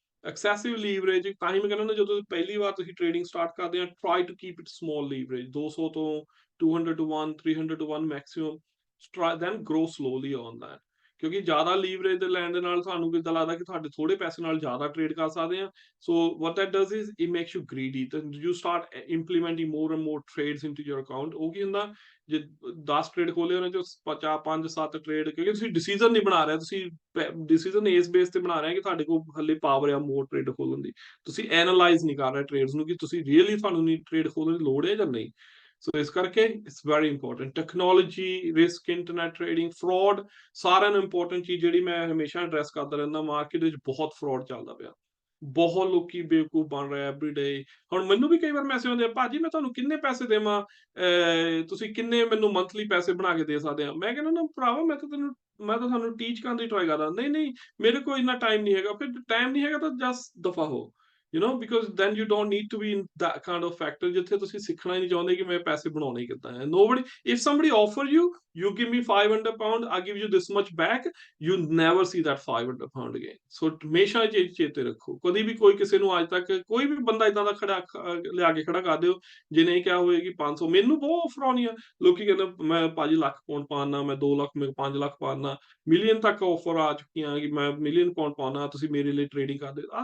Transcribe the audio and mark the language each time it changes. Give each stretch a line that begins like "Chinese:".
English: excessive leverage,
Punjabi: ਤਾਂ ਹੀ ਮੈਂ ਕਹਿੰਦਾ ਜਦੋਂ ਪਹਿਲੀ ਵਾਰ ਤੁਸੀਂ ਟ੍ਰੇਡਿੰਗ ਸਟਾਰਟ ਕਰਦੇ ਆ,
English: Try to keep it small leverage, 200 ਤੋਂ 200 to 1, 300 to 1 maximum, then grow slowly on that.
Punjabi: ਕਿਉਂਕਿ ਜ਼ਿਆਦਾ ਲੀਵਰੇਜ ਦੇ ਲੈਣ ਦੇ ਨਾਲ ਤੁਹਾਨੂੰ ਕਿੱਦਾਂ ਲੱਗਦਾ ਕਿ ਤੁਹਾਡੇ ਥੋੜੇ ਪੈਸੇ ਨਾਲ ਜ਼ਿਆਦਾ ਟ੍ਰੇਡ ਕਰ ਸਕਦੇ ਆ।
English: So what that does is it makes you greedy, then you start implementing more and more trades into your account।
Punjabi: ਉਹ ਕੀ ਹੁੰਦਾ, ਜੇ 10 ਟ੍ਰੇਡ ਖੋਲੇ ਉਹਨਾਂ ਚੋਂ 5 7 ਟ੍ਰੇਡ, ਕਿਉਂਕਿ ਤੁਸੀਂ ਡਿਸੀਜਨ ਨਹੀਂ ਬਣਾ ਰਹੇ, ਤੁਸੀਂ ਡਿਸੀਜਨ ਇਸ ਬੇਸ ਤੇ ਬਣਾ ਰਹੇ ਕਿ ਤੁਹਾਡੇ ਕੋਲ ਹਲੇ ਪਾਵਰ ਆ ਮੋਰ ਟ੍ਰੇਡ ਖੋਲਣ ਦੀ। ਤੁਸੀਂ ਐਨਾਲਾਈਜ਼ ਨਹੀਂ ਕਰ ਰਹੇ ਟ੍ਰੇਡਸ ਨੂੰ ਕਿ ਤੁਸੀਂ ਰੀਅਲੀ ਤੁਹਾਨੂੰ ਨਹੀਂ ਟ੍ਰੇਡ ਖੋਲਣ ਦੀ ਲੋੜ ਹੈ ਜਾਂ ਨਹੀਂ। ਸੋ ਇਸ ਕਰਕੇ
English: It's very important.
Punjabi: Technology, risk, internet trading, fraud, ਸਾਰਿਆਂ ਨੂੰ ਇੰਪੋਰਟੈਂਟ ਚੀਜ਼ ਜਿਹੜੀ ਮੈਂ ਹਮੇਸ਼ਾ ਐਡਰੈਸ ਕਰਦਾ ਰਹਿੰਦਾ। ਮਾਰਕੀਟ ਵਿੱਚ ਬਹੁਤ ਫਰਾਡ ਚੱਲਦਾ ਪਿਆ, ਬਹੁਤ ਲੋਕੀ ਬੇਵਕੂਫ ਬਣ ਰਹੇ ਐਵਰੀਡੇ। ਹੁਣ ਮੈਨੂੰ ਵੀ ਕਈ ਵਾਰ ਮੈਸੇਜ ਆਉਂਦੇ ਆ, ਭਾਜੀ ਮੈਂ ਤੁਹਾਨੂੰ ਕਿੰਨੇ ਪੈਸੇ ਦੇਵਾਂ, ਤੁਸੀਂ ਕਿੰਨੇ ਮੈਨੂੰ ਮੰਥਲੀ ਪੈਸੇ ਬਣਾ ਕੇ ਦੇ ਸਕਦੇ ਆ। ਮੈਂ ਕਹਿੰਦਾ ਨਾ ਭਰਾਵਾ, ਮੈਂ ਤਾਂ ਤੁਹਾਨੂੰ ਟੀਚ ਕਰਨ ਦੀ ਟਰਾਈ ਕਰਦਾ। ਨਹੀਂ ਨਹੀਂ, ਮੇਰੇ ਕੋਲ ਇੰਨਾ ਟਾਈਮ ਨਹੀਂ ਹੈਗਾ। ਫਿਰ ਟਾਈਮ ਨਹੀਂ ਹੈਗਾ ਤਾਂ ਜਸਟ ਦਫਾ ਹੋ,
English: because then you don't need to be in that kind of factor
Punjabi: ਜਿੱਥੇ ਤੁਸੀਂ ਸਿੱਖਣਾ ਹੀ ਨਹੀਂ ਚਾਹੁੰਦੇ ਕਿ ਮੈਂ ਪੈਸੇ ਬਣਾਉਣੇ ਹੀ ਕਿੱਦਾਂ ਹੈ।
English: Nobody, if somebody offer you, you give me 500 pound, I give you this much back, you never see that 500 pound again।
Punjabi: ਸੋ ਹਮੇਸ਼ਾ ਇਹ ਚੇਤੇ ਰੱਖੋ, ਕਦੀ ਵੀ ਕੋਈ ਕਿਸੇ ਨੂੰ ਅੱਜ ਤੱਕ ਕੋਈ ਵੀ ਬੰਦਾ ਇਦਾਂ ਦਾ ਖੜਾ ਲਿਆ ਕੇ ਖੜਾ ਕਰ ਦਿਓ ਜੇ ਨਹੀਂ ਕਿਹਾ ਹੋਏ ਕਿ 500। ਮੈਨੂੰ ਬਹੁਤ ਆਫਰ ਆਉਣੀ ਆ, ਲੋਕੀ ਕਹਿੰਦੇ ਮੈਂ ਭਾਜੀ ਲੱਖ ਪਾਉਂਡ ਪਾਉਣਾ, ਮੈਂ 2 ਲੱਖ, ਮੈਂ 5 ਲੱਖ ਪਾਉਣਾ, ਮਿਲੀਅਨ ਤੱਕ ਆਫਰ ਆ ਚੁੱਕੀਆਂ ਕਿ ਮੈਂ ਮਿਲੀਅਨ ਪਾਉਂਡ ਪਾਉਣਾ, ਤੁਸੀਂ ਮੇਰੇ ਲਈ ਟ੍ਰੇਡਿੰਗ ਕਰਦੇ।